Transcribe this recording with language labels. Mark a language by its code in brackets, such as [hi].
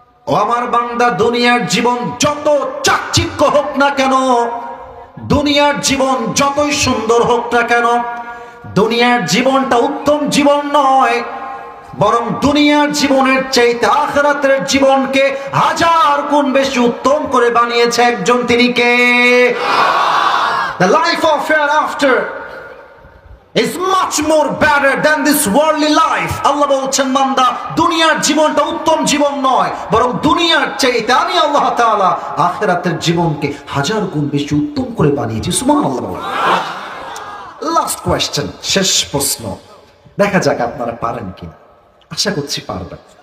[bn] ও আমার বান্দা, দুনিয়ার জীবন যত চাকচিক্য হোক না কেন, দুনিয়ার জীবন যতই সুন্দর হোক না কেন, দুনিয়ার জীবনটা উত্তম জীবন নয়, বরং দুনিয়ার জীবনের চাইতে আখিরাতের জীবনকে হাজার গুণ বেশি উত্তম করে বানিয়েছে একজন, তিনি কে? [en] The life of hereafter is much more better than this worldly life. [bn] আল্লাহ বলছেন, বান্দা, দুনিয়ার জীবনটা উত্তম জীবন নয়, বরং দুনিয়ার চাইতে আমি আল্লাহ তাআলা আখিরাতের জীবনকে হাজার গুণ বেশি উত্তম করে বানিয়েছি। সুবহানাল্লাহ। [en] last question, [bn] শেষ প্রশ্ন, দেখা যাক আপনারা পারেন কিনা। আশা করছি পারবেন।